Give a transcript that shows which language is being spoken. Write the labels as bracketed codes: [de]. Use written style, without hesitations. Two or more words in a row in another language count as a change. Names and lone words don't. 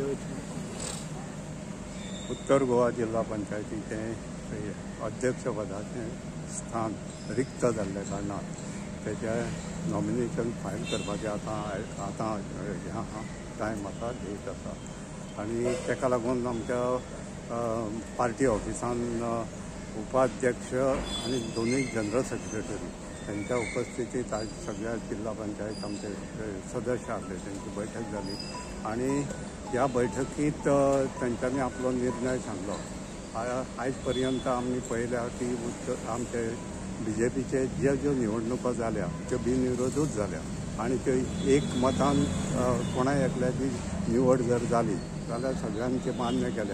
[kok] उत्तर गोवा जिल्हा पंचायतीचे अध्यक्षपदाचें स्थान रिक्त जाल्ल्या कारणान तेचे [en] nomination file [kok] करपाचें आतां टायम आसा डेट आसा आनी तेका लागून आमच्या पार्टी ऑफिसान उपाध्यक्ष आनी दोनूय [en] general secretary [kok] त्यांच्या उपस्थितीत आज सगळ्या जिल्हा पंचायत आमचे सदस्य आसले त्यांची बैठक झाली आणि या बैठकीत त्यांच्यानी आपलो निर्णय सांगलो आयज पर्यंत आम्ही पळयल्या की आमचे BJPचे ज्यो निवडणुका जाल्या त्यो बिनविरोधूच जाल्या आणि त्यो एक मतान कोणाय एकल्याची निवड जर जाली जाल्यार सगळ्यांचे मान्य केल्या